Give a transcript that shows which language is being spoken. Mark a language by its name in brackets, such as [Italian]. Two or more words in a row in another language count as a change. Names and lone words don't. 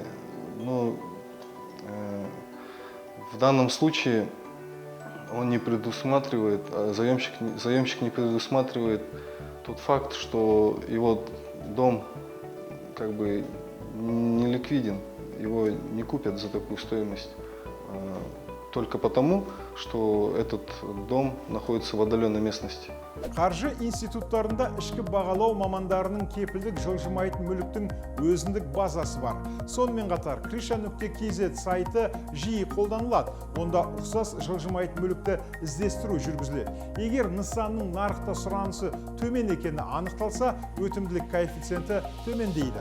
[Russian] Но в данном случае он не предусматривает, заемщик не предусматривает тот факт, что его дом как бы не ликвиден, его не купят за такую стоимость, только потому, что этот дом находится в отдаленной местности. [Kazakh] Қаржы институттарында ішкі бағалау мамандарының кепілдік жылжымайтын мүліктің өзіндік базасы бар. Сонымен қатар krisha.kz сайты жиі қолданылады. Онда ұқсас жылжымайтын мүлікті іздестіру жүргізіледі. Егер нысанның нарықта сұранысы төмен екені анықталса, өтімділік коэффициенті төмендейді.